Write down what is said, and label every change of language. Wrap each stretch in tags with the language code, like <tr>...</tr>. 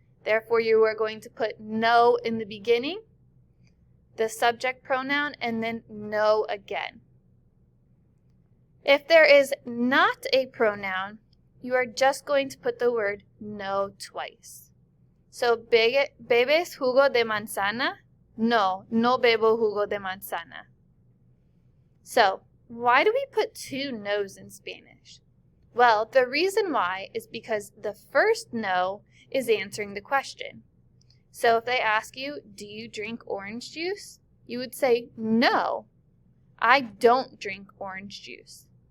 <en>Therefore, you are going to put no in the beginning, the subject pronoun, and then no again. If there is not a pronoun, you are just going to put the word no twice.</en> <es>So, ¿bebes jugo de manzana? No, no bebo jugo de manzana.</es> <en>So, why do we put two no's in Spanish? Well, the reason why is because the first no is answering the question. So if they ask you, do you drink orange juice? You would say, no, I don't drink orange juice.</en>